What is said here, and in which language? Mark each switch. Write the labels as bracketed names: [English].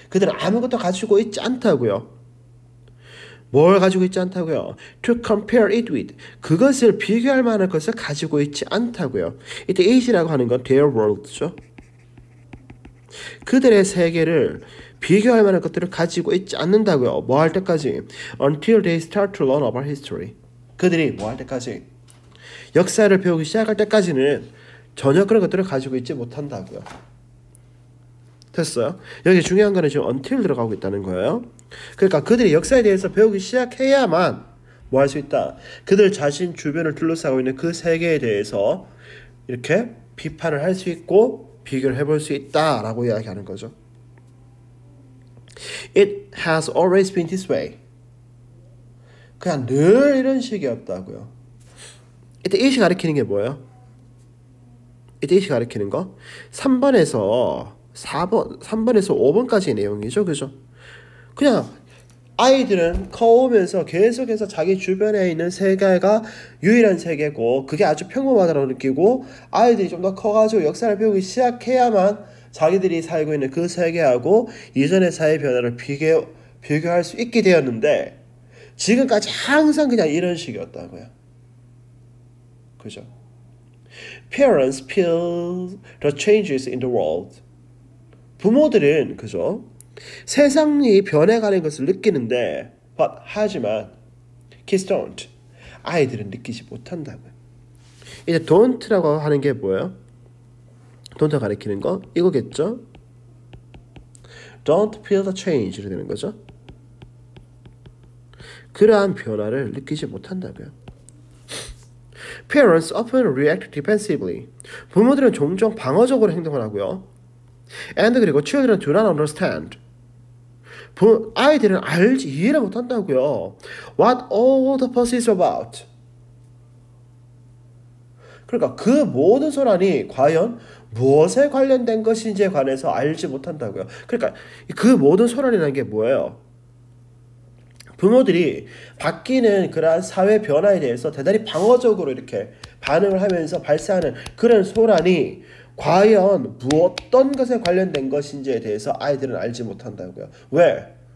[Korean] 그들은 아무것도 가지고 있지 않다고요. 뭘 가지고 있지 않다고요? [English] To compare it with. [Korean] 그것을 비교할 만한 것을 가지고 있지 않다고요. 이때 it이라고 하는 건 their world죠. 그들의 세계를 비교할 만한 것들을 가지고 있지 않는다고요. 뭐 할 때까지? [English] Until they start to learn about history. [Korean] 그들이 뭐 할 때까지? 역사를 배우기 시작할 때까지는 전혀 그런 것들을 가지고 있지 못한다고요. 됐어요? 여기 중요한 거는 지금 until 들어가고 있다는 거예요. 그러니까 그들이 역사에 대해서 배우기 시작해야만 뭐 할 수 있다. 그들 자신 주변을 둘러싸고 있는 그 세계에 대해서 이렇게 비판을 할 수 있고 비교를 해볼 수 있다라고 이야기하는 거죠. [English] It has always been this way. [Korean] 그냥 늘 이런 식이었다고요. 이때 it이 가리키는 게 뭐예요? 이때 it이 가리키는 거 3번에서 5번까지의 내용이죠. 그죠? 그냥 아이들은 커오면서 계속해서 자기 주변에 있는 세계가 유일한 세계고 그게 아주 평범하다고 느끼고 아이들이 좀 더 커가지고 역사를 배우기 시작해야만 자기들이 살고 있는 그 세계하고 이전의 사회 변화를 비교할 수 있게 되었는데 지금까지 항상 그냥 이런 식이었다고요. 그죠? [English] Parents feel the changes in the world. [Korean] 부모들은 그죠? 세상이 변해가는 것을 느끼는데 하지만 [English] kids don't. [Korean] 아이들은 느끼지 못한다고요. 이제 don't라고 하는 게 뭐예요? don't 가리키는 거 이거겠죠? [English] Don't feel the change [Korean] 이렇게 되는 거죠. 그러한 변화를 느끼지 못한다고요. [English] Parents often react defensively. [Korean] 부모들은 종종 방어적으로 행동을 하고요. [English] And [Korean] 그리고 [English] children do not understand. [Korean] 아이들은 이해를 못한다고요. [English] What all the fuss is about. [Korean] 그러니까 그 모든 소란이 과연 무엇에 관련된 것인지에 관해서 알지 못한다고요. 그러니까 그 모든 소란이라는 게 뭐예요? 부모들이 바뀌는 그러한 사회 변화에 대해서 대단히 방어적으로 이렇게 반응을 하면서 발생하는 그런 소란이 과연 어떤 것에 관련된 것인지에 대해서 아이들은 알지 못한다고요. 왜?